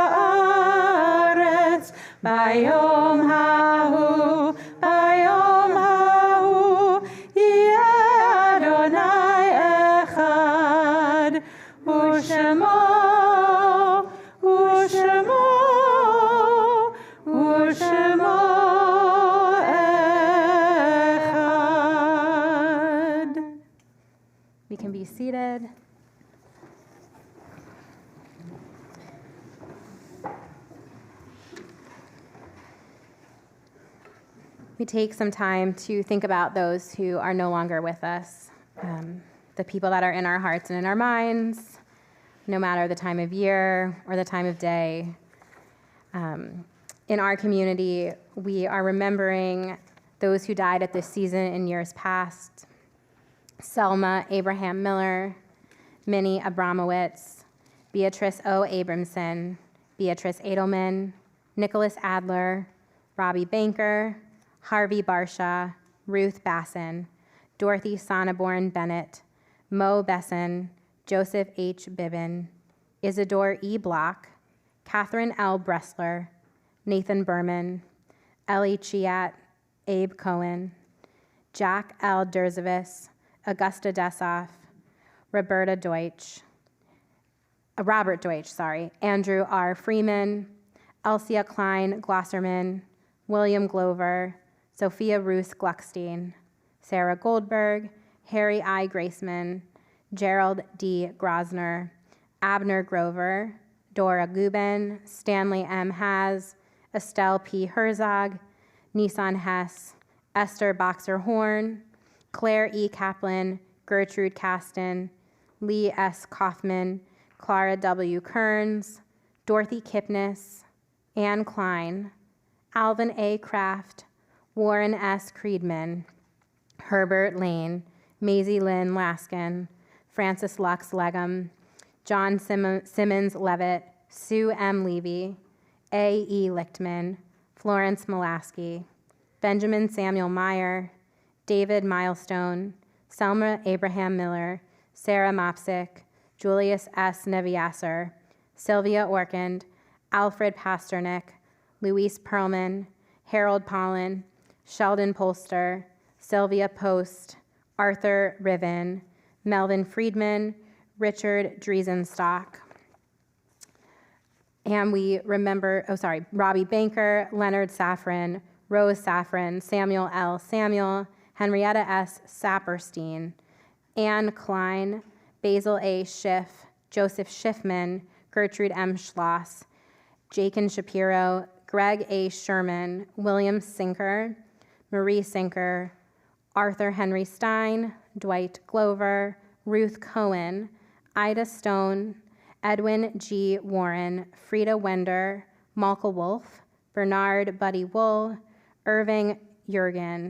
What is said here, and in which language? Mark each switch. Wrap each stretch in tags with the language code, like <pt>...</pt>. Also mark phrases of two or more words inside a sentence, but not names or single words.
<he>הארץ ביום ההוא, ביום ההוא יהיה אדוני אחד, ושמו אחד.</he> <en>We can be seated. We take some time to think about those who are no longer with us, the people that are in our hearts and in our minds, no matter the time of year or the time of day. in our community, we are remembering those who died at this season in years past. Selma Abraham Miller, Minnie Abramowitz, Beatrice O. Abramson, Beatrice Edelman, Nicholas Adler, Robbie Banker, Harvey Barsha, Ruth Basson, Dorothy Sonneborn Bennett, Mo Besson, Joseph H. Bibbin, Isidore E. Block, Catherine L. Bressler, Nathan Berman, Ellie Chiat, Abe Cohen, Jack L. Derzavis, Augusta Desoff, Robert Deutsch, Andrew R. Freeman, Elsia Klein Glosserman, William Glover, Sophia Ruth Gluckstein, Sarah Goldberg, Harry I. Graceman, Gerald D. Grosner, Abner Grover, Dora Guben, Stanley M. Haz, Estelle P. Herzog, Nissan Hess, Esther Boxer Horn, Claire E. Kaplan, Gertrude Kasten, Lee S. Kaufman, Clara W. Kearns, Dorothy Kipnis, Ann Klein, Alvin A. Kraft, Warren S. Creedman, Herbert Lane, Maisie Lynn Laskin, Francis Lux Legum, John Simmons Levitt, Sue M. Levy, A. E. Lichtman, Florence Molaski, Benjamin Samuel Meyer, David Milestone, Selma Abraham Miller, Sarah Mopsick, Julius S. Neviasser, Sylvia Orkind, Alfred Pasternak, Luis Perlman, Harold Pollen, Sheldon Polster, Sylvia Post, Arthur Riven, Melvin Friedman, Richard Driesenstock. And we remember, Robbie Banker, Leonard Safran, Rose Safran, Samuel L. Samuel, Henrietta S. Saperstein, Anne Klein, Basil A. Schiff, Joseph Schiffman, Gertrude M. Schloss, Jakin Shapiro, Greg A. Sherman, William Sinker, Marie Sinker, Arthur Henry Stein, Dwight Glover, Ruth Cohen, Ida Stone, Edwin G. Warren, Frida Wender, Malka Wolf, Bernard Buddy Wool, Irving Jurgen.</en>